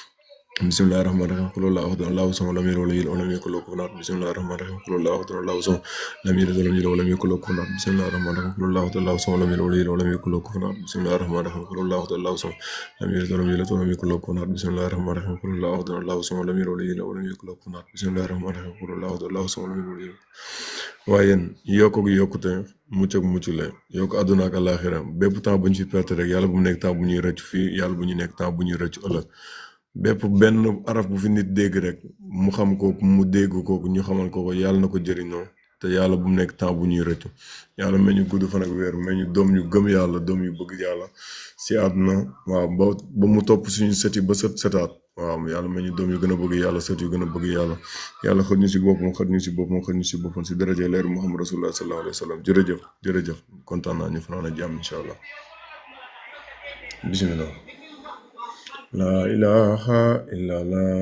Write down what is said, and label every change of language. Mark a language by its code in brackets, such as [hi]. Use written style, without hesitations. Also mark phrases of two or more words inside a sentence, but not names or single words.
[ar] بسم الله الرحمن الرحيم قل الله أحد الله الصمد لم يلد ولم يكن له كفوا أحد بسم الله الرحمن الرحيم قل الله أحد الله الصمد لم يلد ولم يكن له كفوا أحد بسم الله الرحمن الرحيم قل الله أحد الله الصمد لم يلد ولم يكن له كفوا أحد بسم الله الرحمن الرحيم قل الله أحد الله الصمد لم يلد ولم يكن له كفوا أحد بسم الله الرحمن الرحيم قل الله أحد الله الصمد لم يلد ولم يكن له كفوا أحد بسم الله الرحمن الرحيم قل الله أحد الله الصمد لم يلد [wo] waaye yéen yokk gi yokkute mucc ak mucc la yokk àdduna ak àllaaxira bépp temps bu ñu fi perte rek yàlla bu mu nekk temps bu ñuy rëcc fii yàlla bu ñu nekk temps bu ñuy rëcc ëllëg bépp benn araf bu fi nit dégg rek mu xam kooku mu dégg kooku ñu xamal ko yàlla na ko jëriñoo te yàlla bu mu nekk temps bu ñuy rëcc yàlla may ñu gudd fan ak weer may ñu doom yu gëm yàlla doom yu bëgg yàlla si àdduna waaw ba mu topp suñu sëti ba sëtaat waaw yàlla may ñu doom yu gën a bëgg yàlla sët yu gën a bëgg yàlla yàlla xëj ñu si boppam xëj ñu si boppam xëj ñu si boppam si daraja leer [ar] محمد رسول الله صلى الله عليه وسلم [wo] jërëjëf kontaan naa ñu fanaan ak jàmm [ar] إن شاء الله بسم الله لا إله إلا الله